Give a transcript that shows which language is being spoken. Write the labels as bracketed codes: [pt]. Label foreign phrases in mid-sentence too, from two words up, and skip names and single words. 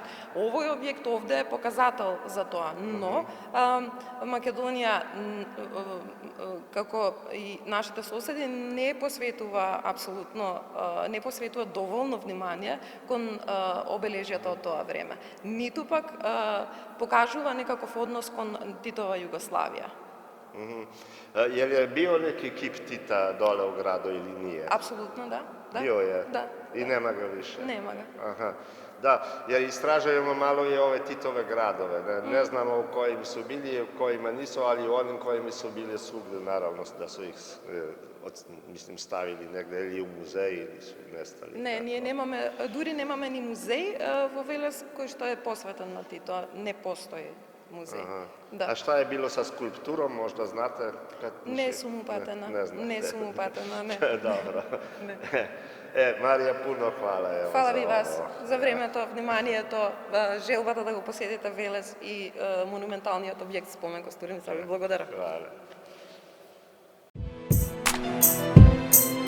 [mk] Овој објект овде е показател за тоа, но Македонија како и нашите соседи не посветува доволно внимание кон обележјата од тоа време. Ниту пак покажува некаков однос кон Титова Југославија. [sr] Je li je bio neki kip Tita dole u gradu ili nije? Apsolutno da. Bio je? Da. I nema ga više? Nema ga. Aha. Da, jer istražujemo malo i ove Titove gradove. Ne znamo u kojim su bili i u kojima nisu, ali u onim kojima su bili svugde, naravno da su ih stavili negde ili u muzej ili su nestali. [mk] Ne, ние немаме, дури немаме ни музеј во Велес кој што е посветен на Тито, не постои музеј. [sr] Da. A šta je bilo sa skulpturom, možda znate? [mk] Не сум упатена. Не сум упатена, не. [sr] Dobro. Marija, puno hvala. [mk] Hvala ви вас за времето, вниманието, желбата да го посетите Велес и монументалниот објект Спомен Костурница. Ви благодарам. [sr] Hvala.